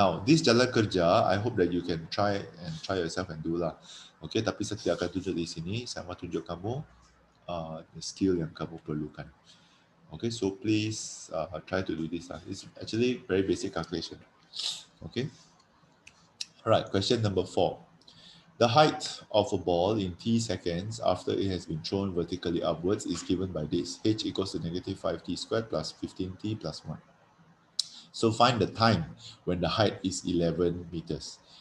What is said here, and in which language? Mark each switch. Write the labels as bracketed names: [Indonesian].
[English] Now, this jalan kerja, I hope that you can try yourself and do lah. [Malay] Okay, tapi saya tidak akan tunjuk di sini, saya mau tunjuk kamu [English] the skill [Malay] yang kamu perlukan. [English] Okay, so please try to do this lah. It's actually very basic calculation. Okay. Alright, question number 4. The height of a ball in t seconds after it has been thrown vertically upwards is given by this. H equals to negative 5t squared plus 15t plus 1. So find the time when the height is 11 meters.